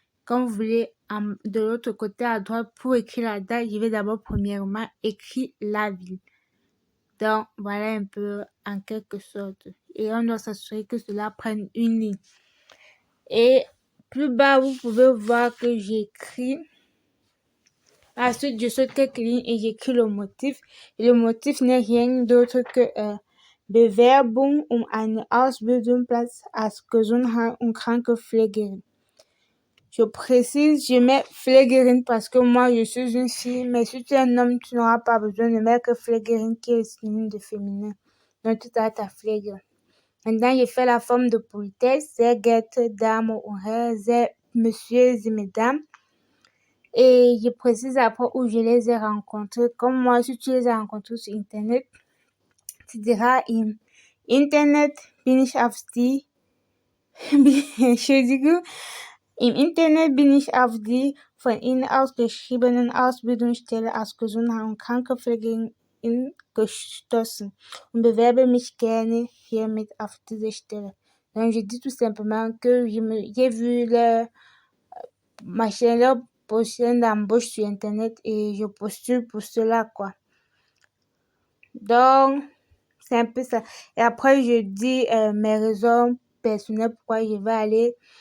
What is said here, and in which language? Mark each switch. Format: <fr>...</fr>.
<fr>Quand vous voulez, de l'autre côté à droite, pour écrire la date, je vais d'abord premièrement écrire la ville. Donc, voilà un peu en quelque sorte. Et on doit s'assurer que cela prenne une ligne. Et plus bas, vous pouvez voir que j'écris. Ensuite, je saute quelques lignes et j'écris le motif. Et le motif n'est rien d'autre que</fr> <de>Bewerbung eine Ausbildungsplatz als Gesundheit- und Krankenpflegerin.</de> <fr>Je précise, je mets Pflegerin parce que moi je suis une fille, mais si tu es un homme, tu n'auras pas besoin de mettre Pflegerin qui est synonyme de féminin. Donc tu as ta Pflegerin. Maintenant, je fais la forme de politesse,</fr> <de>sehr geehrte Damen und Herren,</de> <fr>messieurs et mesdames. Et je précise après où je les ai rencontrés. Comme moi, si tu les as rencontrés sur Internet, tu diras</fr> <de>im Internet bin ich auf die, Entschuldigung, im Internet bin ich auf die von Ihnen ausgeschriebenen Ausbildungsstelle als Gesundheit- und Krankenpflegerin gestoßen und bewerbe mich gerne hiermit auf diese Stelle.</de> <fr>Donc, je dis tout simplement que j'ai vu leur position d'embauche sur Internet et je postule pour cela, quoi. Donc, c'est un peu ça. Et après, je dis mes raisons personnelles pourquoi je vais aller.</fr>